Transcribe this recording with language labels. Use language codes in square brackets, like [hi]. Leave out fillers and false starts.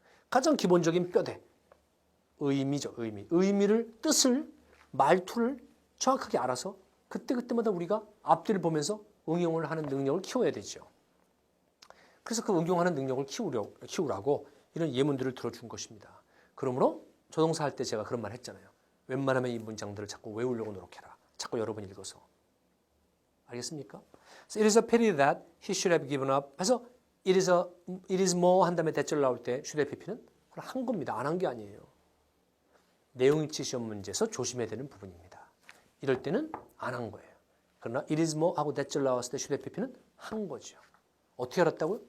[ko] 가장 기본적인 뼈대, 의미죠. 의미를, 뜻을, 말투를 정확하게 알아서 그때마다 우리가 앞뒤를 보면서 응용을 하는 능력을 키워야 되죠. 그래서 그 응용하는 능력을 키우라고 이런 예문들을 들어준 것입니다. 그러므로 조동사 할 때 제가 그런 말 했잖아요. 웬만하면 이 문장들을 자꾸 외우려고 노력해라. 자꾸 여러 번 읽어서. 알겠습니까? [en] So it is a pity that he should have given up. [ko] 해서 [en] it is more [ko] 한 다음에 대절 나올 때 should have pp는 그걸 한 겁니다. 안 한 게 아니에요. 내용일치 시험 문제에서 조심해야 되는 부분입니다. 이럴 때는 안 한 거예요. 그러나 [en] it is more [ko] 하고 대절 나왔을 때 should have pp는 한 거죠. 어떻게 알았다고요?